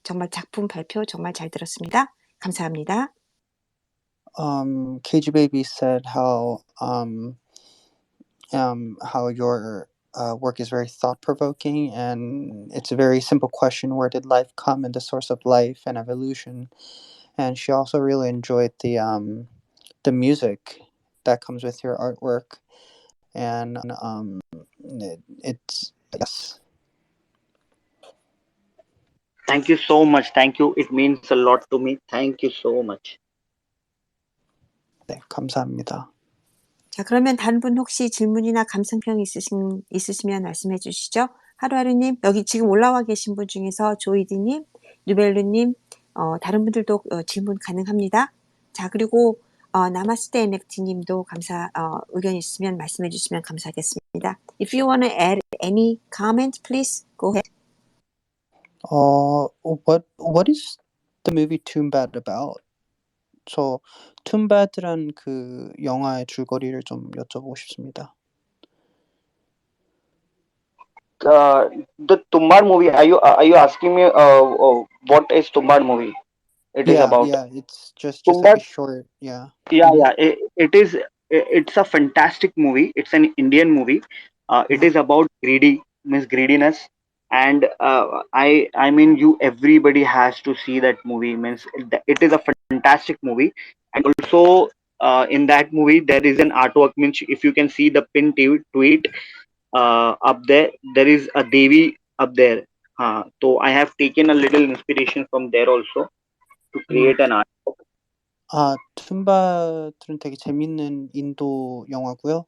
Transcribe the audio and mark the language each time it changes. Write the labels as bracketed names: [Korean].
[Korean] 정말 작품 발표 정말 잘 들었습니다. 감사합니다. [English] KG Baby said how your work is very thought-provoking, and it's a very simple question: where did life come, and the source of life and evolution. And she also really enjoyed the music that comes with your artwork, and it's yes. Thank you so much. Thank you. It means a lot to me. Thank you so much. [Korean] 네, 감사합니다. 자, 그러면 다른 분 혹시 질문이나 감상평 있으시면 말씀해 주시죠. 하루하루님, 여기 지금 올라와 계신 분 중에서 조이디님, 누벨루님, 다른 분들도 질문 가능합니다. 자, 그리고 나마스테 NFT님도 의견 있으면 말씀해 주시면 감사하겠습니다. [English] If you want to add any comment, please go ahead. What is the movie Tombad about? [Korean] 저 툼바드란 그 영화의 줄거리를 좀 여쭤보고 싶습니다. [English] The Tumbad movie. Are you asking me what is Tumbad movie? It is about it's just like Tumbad. a short, yeah. Yeah. It's a fantastic movie. It's an Indian movie. It is about greediness, and I mean, everybody has to see that movie. Means it is a fantastic movie, and also in that movie there is an artwork. Means if you can see the pin tweet up there is a Devi up there. So I have taken a little inspiration from there also to create an art. [Korean] 툼바드는 되게 재밌는 인도 영화고요.